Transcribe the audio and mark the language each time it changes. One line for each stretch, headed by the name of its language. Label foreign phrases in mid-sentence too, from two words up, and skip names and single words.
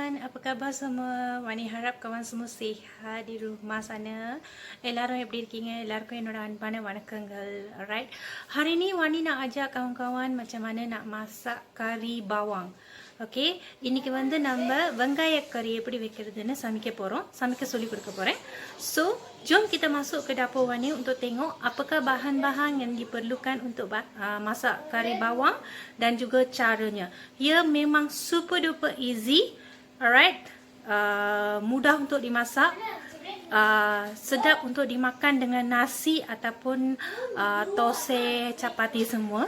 Malay: apa khabar semua? Wani harap kawan semua sihat di rumah sana.
Tamil: எல்லாரும் எப்படி இருக்கீங்க? எல்லாருக்கும் என்னோட அன்பான வணக்கங்கள்.
English: Alright.
Malay: Hari ni Wani nak ajak kawan-kawan macam mana nak masak kari bawang.
Tamil: Okay, இன்னைக்கு வந்து நம்ம வெங்காய கறி எப்படி வைக்கிறதுன்னு சமைக்க சொல்லி கொடுக்க போறேன்.
English: So,
Malay: jom kita masuk ke dapur Wani untuk tengok apakah bahan-bahan yang diperlukan untuk masak kari bawang dan juga caranya. Ia memang
English: super duper easy.
Malay: Alright, mudah untuk dimasak, sedap untuk dimakan dengan nasi ataupun tose, chapati semua.